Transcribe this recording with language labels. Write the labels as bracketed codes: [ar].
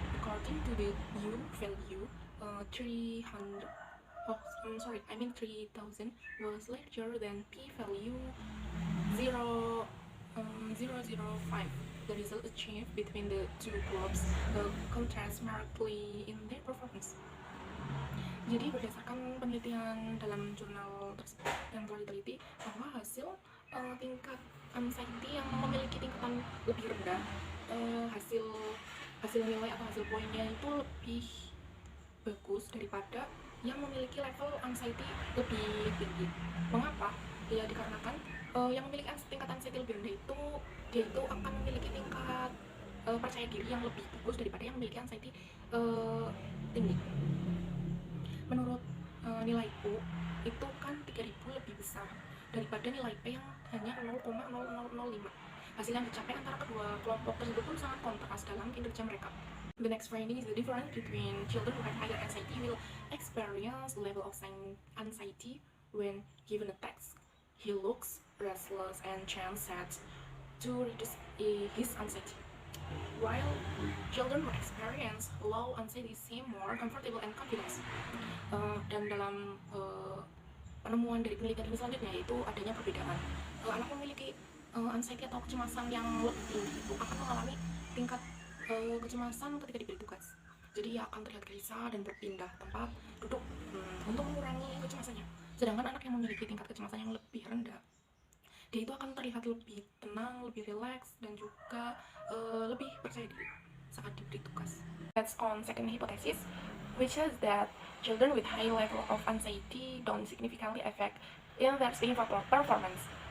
[en] According to the U value, 3000 was larger than p value 0.005. The result achieved between the two groups contrast markedly in their performance. [id] Jadi berdasarkan penelitian dalam jurnal tersebut yang telah diteliti bahwa hasil tingkat anxiety yang memiliki tingkatan lebih rendah, hasil nilai atau hasil poinnya itu lebih bagus daripada yang memiliki level anxiety lebih tinggi. Mengapa? Ya dikarenakan yang memiliki tingkat anxiety lebih rendah itu dia itu akan memiliki tingkat percaya diri yang lebih bagus daripada yang memiliki anxiety tinggi. Menurut nilai U itu kan 3000 lebih besar daripada nilai P yang hanya 0,0005. Hasil yang dicapai antara kedua kelompok tersebut pun sangat kontras dalam kinerja mereka. [en] The next finding is the difference between children who have higher anxiety will experience level of anxiety when given a text. He looks restless and chances to reduce his anxiety, while children who experience low anxiety seem more comfortable and confident. [id] Dan dalam penemuan dari penelitian ini selanjutnya yaitu adanya perbedaan. Anak memiliki anxiety atau kecemasan yang lebih tinggi itu akan mengalami tingkat kecemasan ketika diberi tugas. Jadi ia akan terlihat gelisah dan berpindah tempat duduk untuk mengurangi kecemasannya. Sedangkan anak yang memiliki tingkat kecemasan yang lebih rendah, dia itu akan terlihat lebih tenang, lebih rileks, dan juga lebih percaya diri saat diberi tugas. [en] That's on second hypothesis, which says that children with high level of anxiety don't significantly affect in their speaking performance.